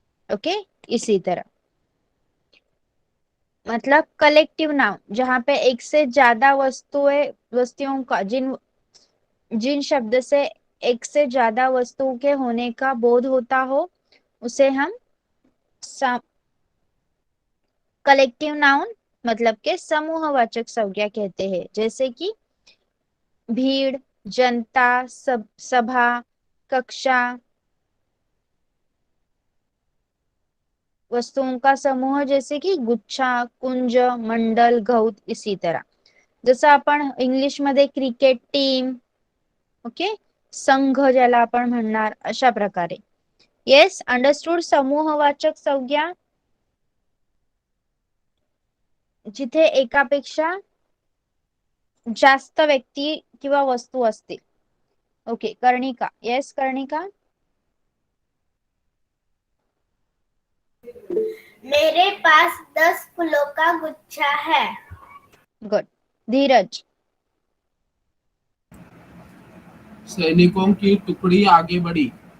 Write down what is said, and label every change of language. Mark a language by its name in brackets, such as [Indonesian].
[Hindi] Okay, इसी तरह मतलब कलेक्टिव नाउन जहां पे एक से ज्यादा वस्तुओं का जिन जिन शब्द से एक से ज्यादा वस्तुओं के होने का बोध होता हो उसे हम कलेक्टिव नाउन मतलब के समूहवाचक संज्ञा कहते हैं। जैसे कि भीड़, जनता, सभा, कक्षा, वस्तुओं का समूह जैसे कि गुच्छा, कुंज, मंडल, गौत, इसी तरह। [Marathi] जसं आपण इंग्लिश मध्ये क्रिकेट टीम, ओके, संघ ज्याला आपण म्हणणार, अशा प्रकारे। [English] Yes, understood. [Marathi] समूहवाचक संज्ञा जिथे एकापेक्षा जास्त व्यक्ती किंवा वस्तू असतील। [English] Okay, Karnika, yes Karnika. [Hindi] मेरे पास 10 फूलों का गुच्छा है। [English] Good. Dheeraj, [Hindi] सैनिकों की टुकड़ी आगे बढ़ी।